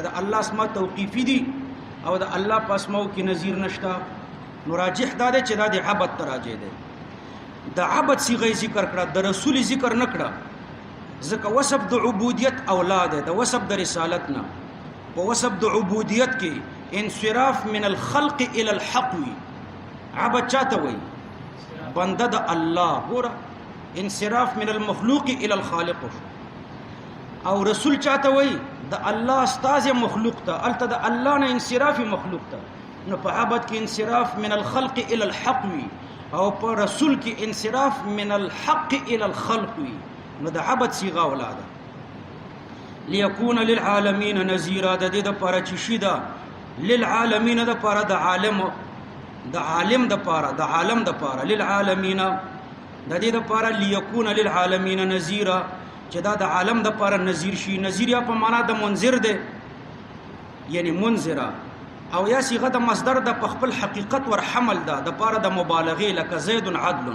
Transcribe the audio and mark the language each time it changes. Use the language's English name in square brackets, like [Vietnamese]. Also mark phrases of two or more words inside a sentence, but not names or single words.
[Pashto] د الله اسماء توقیفی دي او د الله په اسماو کې نذیر نشته. نو راجح دا دی چې دا د عبد تراجی دی. د عبد صيغه ذکر کړه، د رسول ذکر نه کړه ځکه وصف د عبودیت اولاد دی، د وصف د رسالت نه. په وصف د عبودیت کې [Arabic] انصراف من الخلق الى الحق [Pashto] وي. عبد چاته وي؟ بنده د الله. ګوره [Arabic] انصراف من المخلوق الى الخالق. [Pashto] او رسول چاته وي؟ د الله استاذ مخلوق ته، الته د الله نه انصراف مخلوق ته. نو په عبد کې [Arabic] انصراف من الخلق الى الحق [Pashto] وي، او په رسول کې [Arabic] انصراف من الحق الى الخلق [Pashto] وي. نو د عبد صيغه اولاده. [Arabic] ليكون للعالمين نذيرا، [Pashto] د دې د پاره چې شي دا للعالمین د پاره د عالم، د عالم د پاره، د عالم د پاره، للعالمین د دې د پاره [Arabic] ليكون للعالمین نذيرا [Pashto] چې دا د عالم د پاره نذیر شي. نذیر یا په معنا د منذر ده، یعنی منذرا، او یا صيغه د مصدر د خپل حقیقت ور حمل ده د پاره د مبالغه لکه [Arabic] زید عدل.